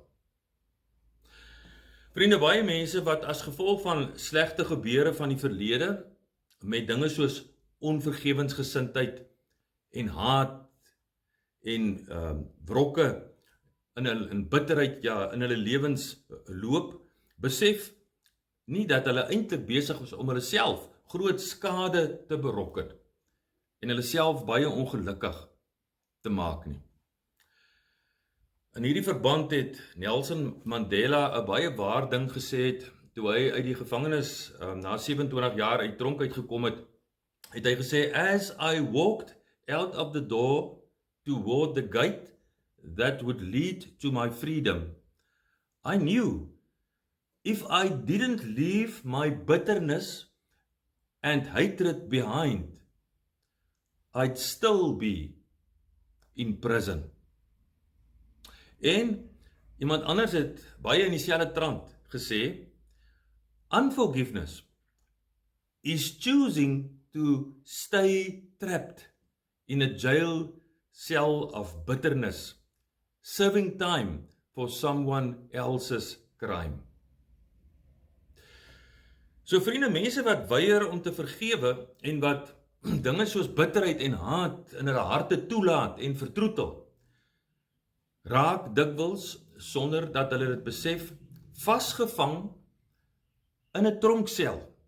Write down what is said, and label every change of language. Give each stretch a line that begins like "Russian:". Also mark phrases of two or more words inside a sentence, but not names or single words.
Afrikaans: Vriende, baie mense wat as gevolg van slegte gebeure van die verlede, met dinge soos onvergewensgesindheid en haat en wrokke in bitterheid in hulle lewens loop, besef nie dat hulle eintlik besig is om hulle self groot skade te berokken en hulle self baie ongelukkig te maak nie. In hierdie verband het Nelson Mandela 'n baie waar ding gesê toe hy uit die gevangenis na 27 jaar uit tronk uitgekom het hy gesê,
English: as I walked out of the door toward the gate that would lead to my freedom, I knew if I didn't leave my bitterness and hatred behind, I'd still be in prison.
Afrikaans: En iemand anders het baie in dieselfde trant gesê,
English: unforgiveness is choosing to stay trapped in a jail cell of bitterness, serving time for someone else's crime.
Afrikaans: So vriende, mense wat weier om te vergewe en wat dinge soos bitterheid en haat in hulle harte toelaat en vertroetel, raak dikwels, sonder dat hulle dit besef, vasgevang in 'n tronksel.